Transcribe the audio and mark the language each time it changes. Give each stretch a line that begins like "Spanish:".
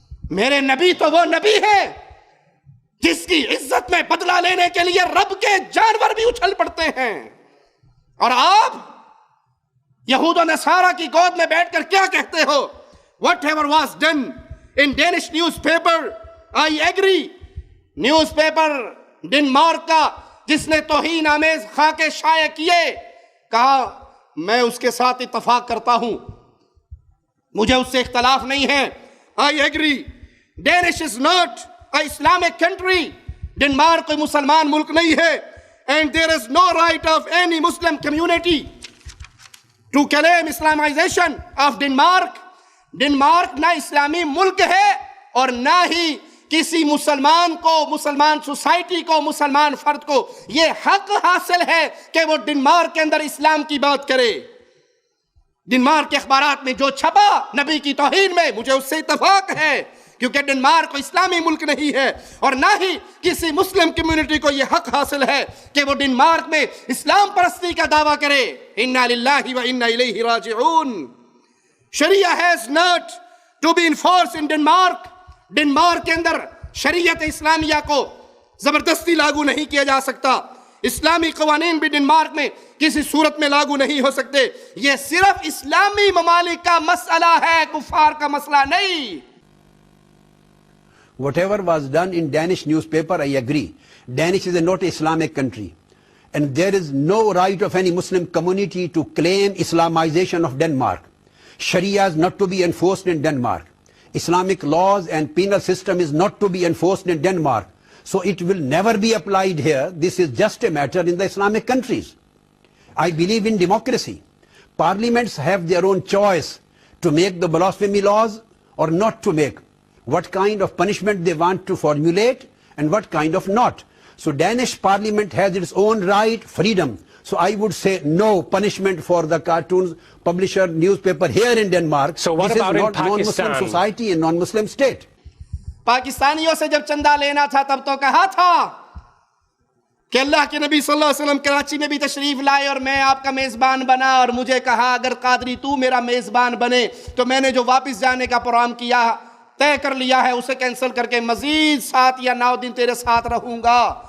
Urdu: میرے نبی تو وہ نبی ہے جس کی عزت میں بدلہ لینے کے لیے رب کے جانور بھی اچھل پڑتے ہیں, اور آپ یہود و نصارہ کی گود میں بیٹھ کر کیا کہتے ہو؟
English: Whatever was done in Danish newspaper, I agree.
Urdu: News paper Denmark کا جس نے توہین آمیز خاکے شائع کیے, کہا میں اس کے ساتھ اتفاق کرتا ہوں, مجھے اس سے اختلاف نہیں ہے.
English: I agree. Danish is not a Islamic country.
Urdu: Denmark کوئی مسلمان ملک نہیں ہے,
English: and there is no right of any Muslim community to claim Islamization of Denmark.
Urdu: Denmark نہ اسلامی ملک ہے اور نہ ہی کسی مسلمان کو, مسلمان سوسائٹی کو, مسلمان فرد کو یہ حق حاصل ہے کہ وہ ڈنمارک کے اندر اسلام کی بات کرے. ڈنمارک کے اخبارات میں جو چھپا نبی کی توہین میں, مجھے اس سے اتفاق ہے کیونکہ ڈنمارک کوئی اسلامی ملک نہیں ہے، اور نہ ہی کسی مسلم کمیونٹی کو یہ حق حاصل ہے کہ وہ ڈنمارک میں اسلام پرستی کا دعویٰ کرے۔ انا للہ و انا الیہ راجعون۔ شریعہ
English: has not to be enforced in Denmark۔
Urdu: Denmark کے اندر شریعت اسلامیہ کو زبردستی لاگو نہیں کیا جا سکتا، اسلامی قوانین بھی ڈنمارک میں کسی صورت میں لاگو نہیں ہو سکتے۔ یہ صرف اسلامی ممالک کا مسئلہ ہے، کفار کا مسئلہ نہیں۔
English: Whatever was done in Danish newspaper, I agree. Danish is not an Islamic country. And there is no right of any Muslim community to claim Islamization of Denmark. Sharia is not to be enforced in Denmark. Islamic laws and penal system is not to be enforced in Denmark. So it will never be applied here. This is just a matter in the Islamic countries. I believe in democracy. Parliaments have their own choice to make the blasphemy laws or not to make, what kind of punishment they want to formulate and what kind of not. So Danish parliament has its own right, freedom. So I would say no punishment for the cartoons publisher newspaper here in Denmark. So what this about is in not non-Muslim Pakistan? society and non-Muslim state.
Urdu: پاکستانیوں سے جب چندہ لینا تھا تب تو کہا تھا کہ اللہ کے نبی صلی اللہ علیہ وسلم کراچی میں بھی تشریف لائے اور میں آپ کا میزبان بنا، اور مجھے کہا اگر قادری تو میرا میزبان بنے تو میں نے جو واپس جانے کا پروگرام کیا طے کر لیا ہے اسے کینسل کر کے مزید 7 یا 9 دن تیرے ساتھ رہوں گا۔